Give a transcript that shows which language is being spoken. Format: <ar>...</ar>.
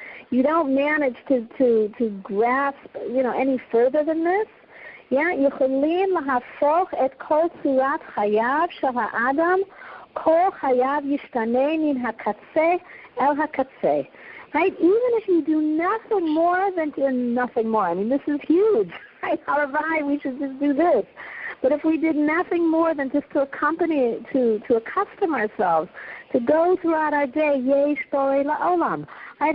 <en>You don't manage to grasp, any further than this.</en> <he>Yeah, יכולים להפוך את כל צורת חייו של האדם, כל חייו ישתנה מן הקצה אל הקצה.</he> <en>Right? Even if you do nothing more than nothing more. I mean, this is huge. Right? Haravai, we should just do this. But if we did nothing more than just to accompany, to accustom ourselves, to go throughout our day,</en> <he>Yesh Borei La'olam.</he> <en>Right?</en>